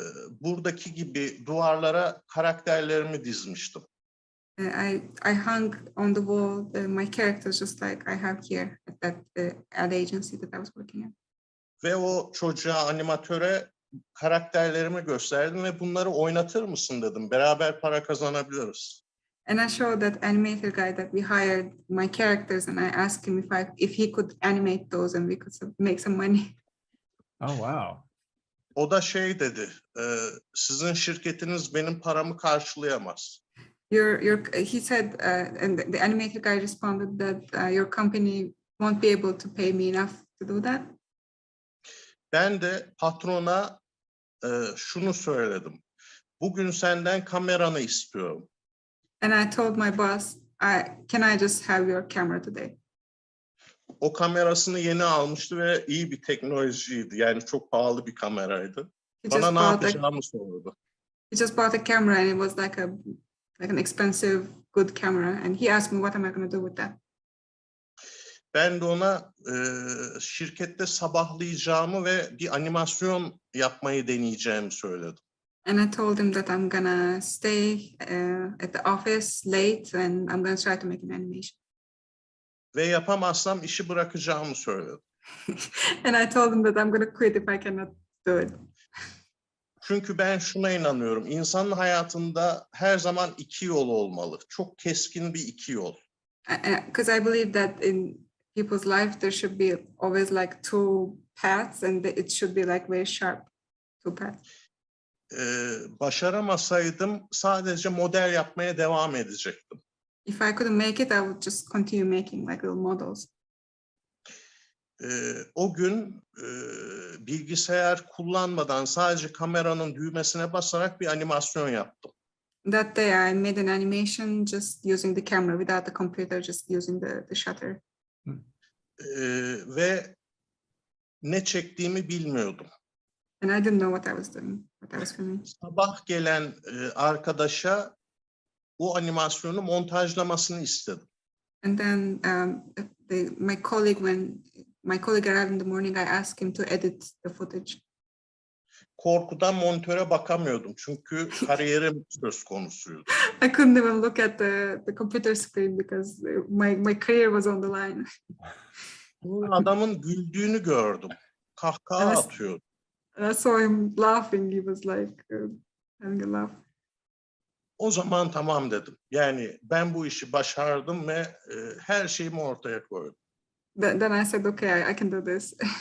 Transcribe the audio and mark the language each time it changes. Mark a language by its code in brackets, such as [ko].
[tr] Buradaki gibi duvarlara karakterlerimi dizmiştim. [en] I hung on the wall my characters just like I have here at that ad agency that I was working at. [tr] Ve o çocuğa, animatöre karakterlerimi gösterdim ve bunları oynatır mısın dedim. Beraber para kazanabiliriz. [en] And I showed that animator guy that we hired my characters, and I asked him if he could animate those, and we could make some money. Oh, wow. [tr] O da dedi, sizin şirketiniz benim paramı karşılayamaz. [en] He said, and the animator guy responded that your company won't be able to pay me enough to do that. [tr] Ben de patrona şunu söyledim. Bugün senden kameranı istiyorum. [en] And I told my boss, can I just have your camera today? [tr] O kamerasını yeni almıştı ve iyi bir teknolojiydi. Yani çok pahalı bir kameraydı. Bana ne yapacağımı sordu. [en] He just bought a camera, and it was like an expensive, good camera. And he asked me, what am I going to do with that? [tr] Ben de ona şirkette sabahlayacağımı ve bir animasyon yapmayı deneyeceğimi söyledim. [en] And I told him that I'm gonna stay at the office late, and I'm gonna try to make an animation. [tr] Ve yapamazsam işi bırakacağımı söyledim. [en] And I told him that I'm gonna quit if I cannot do it. [tr] Çünkü ben şuna inanıyorum. İnsanın hayatında her zaman iki yol olmalı. Çok keskin bir iki yol. [en] Because I believe that in people's life there should be always like two paths, and it should be like very sharp two paths. [tr] Başaramasaydım sadece model yapmaya devam edecektim. [en] If I couldn't make it, I would just continue making like little models. [tr] O gün bilgisayar kullanmadan sadece kameranın düğmesine basarak bir animasyon yaptım. [en] That day I made an animation just using the camera without the computer, just using the shutter. [tr] Ve ne çektiğimi bilmiyordum. [en] And I didn't know what I was doing, what I was filming. [tr] Sabah gelen arkadaşa bu animasyonu montajlamasını istedim. [en] And then my colleague arrived in the morning, I asked him to edit the footage. [tr] Korkudan monitöre bakamıyordum çünkü kariyerim söz konusuydu. [en] I couldn't even look at the computer screen because my career was on the line. [tr] Adamın güldüğünü gördüm. Kahkaha Evet. atıyordu. [en] And I saw him laughing. He was like having a laugh. [tr] O zaman tamam dedim. Yani ben bu işi başardım ve her şeyimi ortaya koydum. [en] Then I said, okay, I can do this.